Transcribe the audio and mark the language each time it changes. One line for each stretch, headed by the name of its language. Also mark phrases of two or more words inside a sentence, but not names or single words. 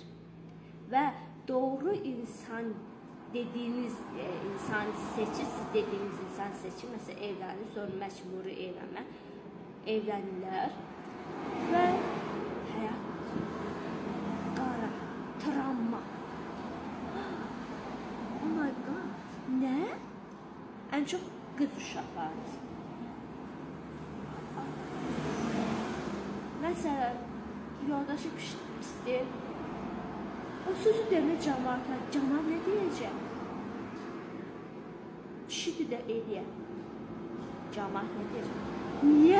Azerbaijani: Və doğru insan dediyiniz insan seçir, siz dediyiniz insan seçir. Məsələn, evlənir, sonra məcburi evlənirlər və həyat qara, travma.
English: Oh my god,
Azerbaijani: nə? Ən çox qız uşaqlarımız. Məsələn, yoldaşı pisdir. O sözü demə cəmaata. Cəmaat nə deyəcək? Kişidir də eləyər. Cəmaat nə deyəcək? Niyə?